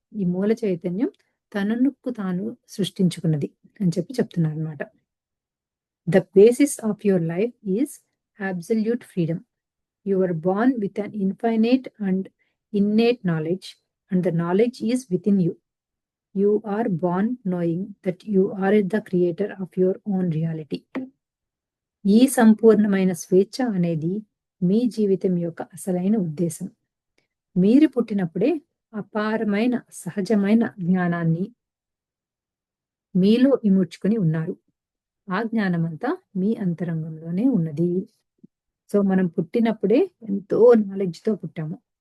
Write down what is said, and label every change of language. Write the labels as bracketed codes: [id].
[te] ఈ మూల చైతన్యం తనకు తాను సృష్టించుకున్నది అని చెప్తున్నారు అనమాట. [en] The basis of your life is absolute freedom. You were born with an infinite and innate knowledge, and the knowledge is within you. You are born knowing that you are the creator of your own reality. [te] ఈ సంపూర్ణమైన స్వేచ్ఛ అనేది మీ జీవితం యొక్క అసలైన ఉద్దేశం. మీరు పుట్టినప్పుడే అపారమైన సహజమైన జ్ఞానాన్ని మీలో ఇముడ్చుకొని ఉన్నారు. ఆ జ్ఞానమంతా మీ అంతరంగంలోనే ఉన్నది. సో మనం పుట్టినప్పుడే ఎంతో నాలెడ్జ్‌తో పుట్టాము.